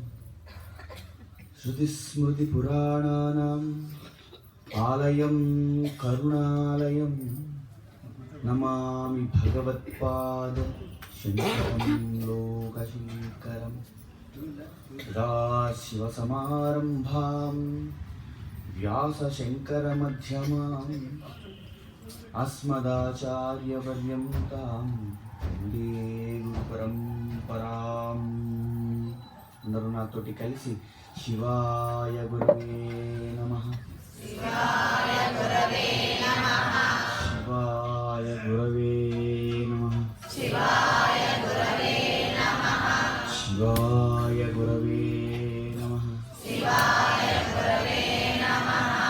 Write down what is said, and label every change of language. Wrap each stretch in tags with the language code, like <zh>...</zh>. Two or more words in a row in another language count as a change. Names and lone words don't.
<sa>श्रुतिस्मृतिपुराणानाम् आलयं करुणालयं नमामि भगवत्पाद शङ्करं लोकशङ्करं। सदाशिवसमारम्भां व्यासशङ्करमध्यमाम् अस्मदाचार्यपर्यन्तां वन्दे गुरुपरम्पराम्।</sa> <te>అందరూ నాతోటి కలిసి</te> <sa>శివాయ గురవే నమః, శివాయ గురవే నమః, శివాయ గురవే నమః, శివాయ గురవే నమః, శివాయ గురవే నమః, శివాయ గురవే నమః.</sa>